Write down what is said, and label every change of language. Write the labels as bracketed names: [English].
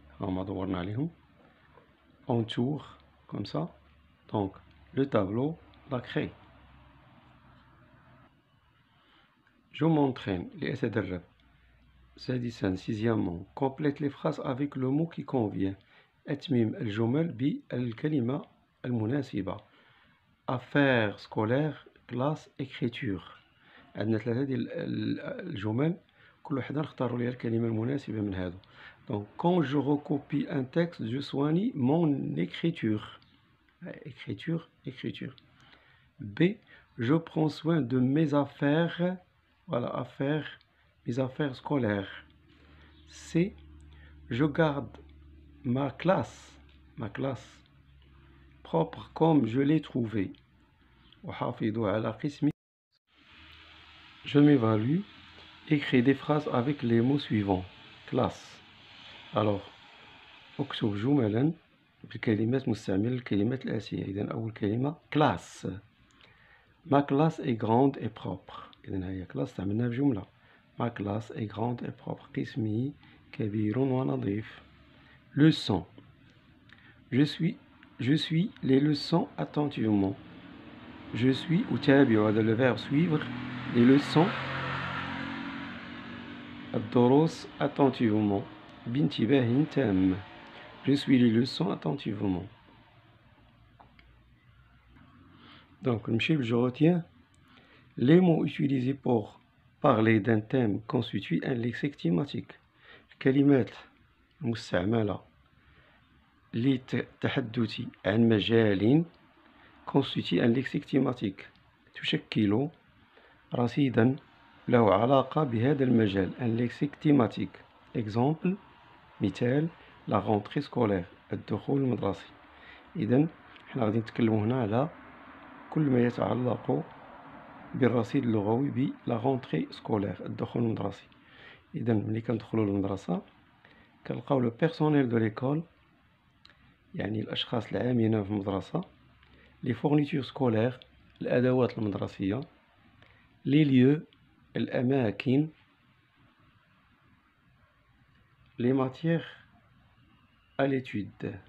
[Arabic] هما دورنا عليهم [French] entoure comme ça donc le tableau la craie. je m'entraîne لأتدرب. سادسا 6e complète les phrases avec le mot qui convient. [Arabic] أتمم الجمل بالكلمة المناسبة. [French] affaires scolaires classe écriture. [Arabic] عندنا 3 ديال الجمل كل وحده نختاروا ليها الكلمة المناسبة من هادو. [French] donc quand je recopie un texte je soigne mon écriture. écriture. B je prends soin de mes affaires, voilà mes affaires scolaires. C je garde ma classe propre comme je l'ai trouvée. [Arabic] وحافظ على قسمي. [French] je m'évalue. écris des phrases avec les mots suivants. classe. [Arabic] alors اكتب جملا بالكلمات مستعملة الكلمات الآتية. إذا أول كلمة classe. [French] ma classe est grande et propre. [Arabic] إذا هي classe استعملناها في جملة. [French] ma classe est grande et propre. [Arabic] قسمي كبير ونظيف. [French] leçon. je suis les leçons attentivement. je suis أتابع، هذا le verbe suivre les leçons الدروس attentivement [Arabic] بانتباه تام. [French] je suis les leçons attentivement. donc je retiens les mots utilisés pour parler d'un thème constituent un lexique thématique. [Arabic] الكلمات المستعملة للتحدث عن مجال [French] constitue un lexique thématique [Arabic] تشكل رصيدا له علاقة بهذا المجال. [French] un lexique thématique. exemple مثال la rentrée scolaire الدخول المدرسي. [Arabic] إذا حنا غادي نتكلموا هنا على كل ما يتعلق بالرصيد اللغوي ب [French] la rentrée scolaire [Arabic] الدخول المدرسي. إذا ملي كندخلوا للمدرسة كنلقاو لو بيرسونيل دو ليكول يعني الأشخاص العاملين في المدرسة، لي فورنيتور سكولير الأدوات المدرسية، لي ليو الأماكن، لي ماتيغ à l'étude.